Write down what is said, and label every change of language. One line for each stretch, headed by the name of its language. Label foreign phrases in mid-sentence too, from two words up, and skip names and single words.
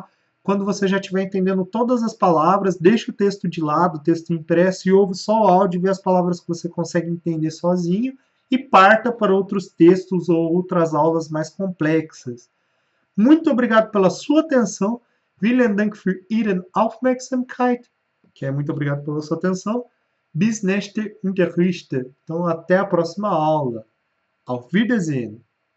Portuguese: Quando você já estiver entendendo todas as palavras, deixa o texto de lado, o texto impresso, e ouve só o áudio e vê as palavras que você consegue entender sozinho e parta para outros textos ou outras aulas mais complexas. Muito obrigado pela sua atenção.
German: Vielen Dank für Ihre Aufmerksamkeit.
Portuguese: Que é muito obrigado pela sua atenção.
German: Bis nächste Unterricht.
Portuguese: Então, até a próxima aula.
German: Auf Wiedersehen.